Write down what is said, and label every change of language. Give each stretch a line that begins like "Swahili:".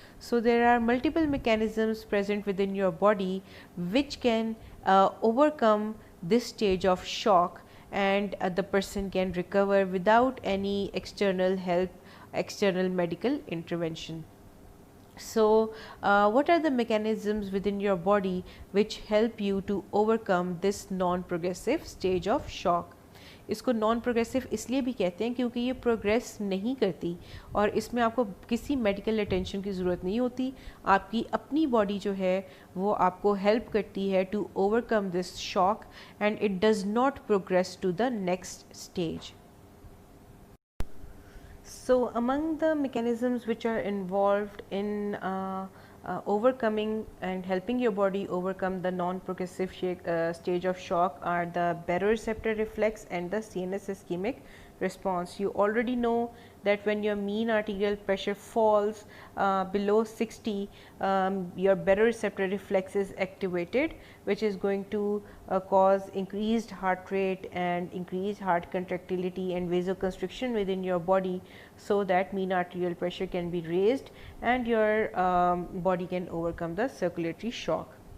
English: So, there are multiple mechanisms present within your body which can overcome this stage of shock, and the person can recover without any external help, external medical intervention. So, what are the mechanisms within your body which help you to overcome this non-progressive stage of shock?
Hindi: इसको non progressive इसलिए भी कहते हैं क्योंकि ये progress नहीं करती और इसमें आपको किसी मेडिकल अटेंशन की ज़रूरत नहीं होती. आपकी अपनी बॉडी जो है वो आपको हेल्प करती है
English: To overcome this shock and it does not progress to the next stage. So, among the mechanisms which are involved in overcoming and helping your body overcome the non-progressive stage of shock are the baroreceptor reflex and the CNS ischemic response. You already know that when your mean arterial pressure falls below 60, your baroreceptor reflex is activated, which is going to cause increased heart rate and increased heart contractility and vasoconstriction within your body, so that mean arterial pressure can be raised and your body can overcome the circulatory shock.